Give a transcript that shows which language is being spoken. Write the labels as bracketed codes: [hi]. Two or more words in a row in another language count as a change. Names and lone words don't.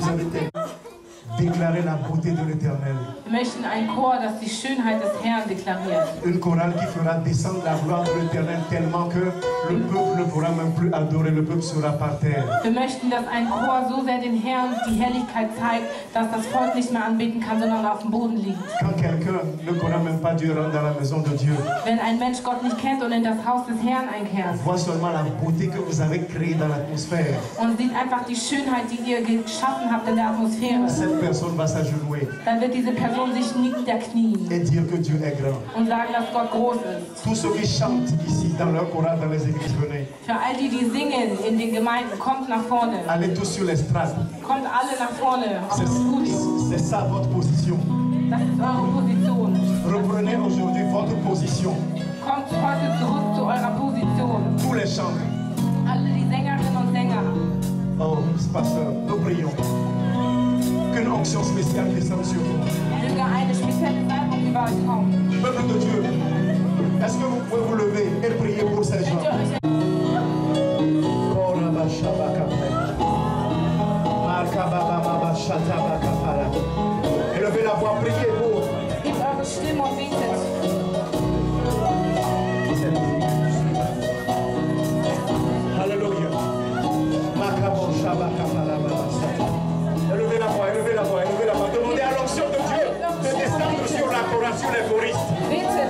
[fr] déclarer la beauté de l'Éternel. [de] Wir möchten ein Chor, das die Schönheit des Herrn deklariert. [fr] Une chorale qui fera descendre la gloire de l'Éternel tellement que le peuple ne pourra même plus adorer, le peuple sera par terre. [de] Wir möchten, dass ein Chor so sehr den Herrn die Herrlichkeit zeigt, dass das Volk nicht mehr anbeten kann, sondern auf dem Boden liegt. [fr] Quand quelqu'un ne connaît même pas Dieu rentre dans la maison de Dieu, [de] Wenn ein Mensch Gott nicht kennt und in das Haus des Herrn einkehrt [fr] voit seulement la beauté que vous avez créée dans l'atmosphère. [de] und sieht einfach die Schönheit, die ihr geschaffen habt in der Atmosphäre, [fr] Cette personne va s'agenouiller [de] dann wird diese Person sich niederknien [fr] et dire que Dieu est grand. [de] und sagen, dass Gott groß ist. [fr] Tous ceux qui chantent ici dans leur chorale, dans les églises, venez. [de] Für all die, die singen in den Gemeinden, kommt nach vorne. [fr] Allez tous sur l'estrade. [de] Kommt alle nach vorne auf das Podium. [fr] C'est ça votre position. [de] Das ist eure Position. [fr] Reprenez aujourd'hui votre position. [de] Kommt heute zurück zu eurer Position. [fr] Tous les chants. [de] Alle die Sängerinnen und Sänger. [fr] Oh, pasteur, nous prions. Qu'une onction spéciale descende sur vous. [de] Möge eine spezielle Salbung über euch kommen. [fr] Peuple de Dieu, est-ce que vous pouvez vous lever et prier pour ces gens? Élevez la voix, priez pour. [de] Gebt eure Stimme und betet. [fr] Alléluia. Élevez la voix, élevez la voix, élevez la voix. Demandez à l'onction de Dieu de descendre sur la chorale, sur les choristes. [de] Betet.